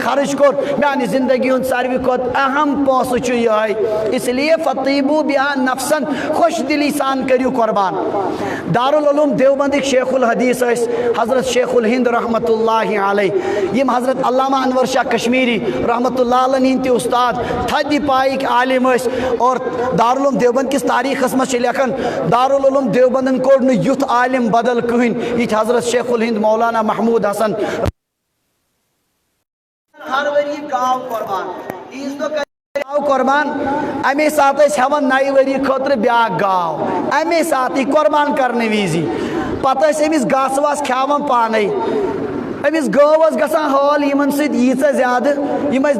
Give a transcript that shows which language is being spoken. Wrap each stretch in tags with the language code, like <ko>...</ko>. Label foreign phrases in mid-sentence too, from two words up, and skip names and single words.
<ks>خرٕچ کوٚر میٛانہِ زندگی ہُنٛد ساروی کھۄتہٕ اہم پونٛسہٕ چھُ یِہوٚے اِسلیے</ks> <ar>فَطِیبُوا بِہَا نَفسَن</ar> <ks>خوش دِلی سان کٔرِو قۄربان دارالعلوم دیوبندٕکۍ شیخ الحدیث ٲسۍ حضرت شیخ الہند رحمتہ اللہ علیہ یِم حضرت علامہ انور شاہ کشمیری رحمتہ اللہ علیہ ہٕنٛدۍ تہِ اُستاد تھدِ پایِکۍ عالم ٲسۍ اور دارالعلوم دیوبند کِس تاریٖخس منٛز چھِ لیکھان دارالعلوم دیوبندن کوٚڑ نہٕ یُتھ عالم بدل کٕہٕنۍ یِتھ حضرت شیخ الہند مولانا محموٗد حسن ہر ؤری گاو قۄربان عیٖذ دۄہ گاو قۄربان اَمے ساتہٕ ٲسۍ ہٮ۪وان نَیہِ ؤری خٲطرٕ بیٛاکھ گاو اَمے ساتہٕ قۄربان کرنہٕ وِزِ پتہٕ ٲسۍ أمِس گاسہٕ واسہٕ کھٮ۪وان پانے أمِس گٲو ٲس گژھان حٲل یِمن سۭتۍ ییٖژاہ زیادٕ یِم ٲسۍ</ks>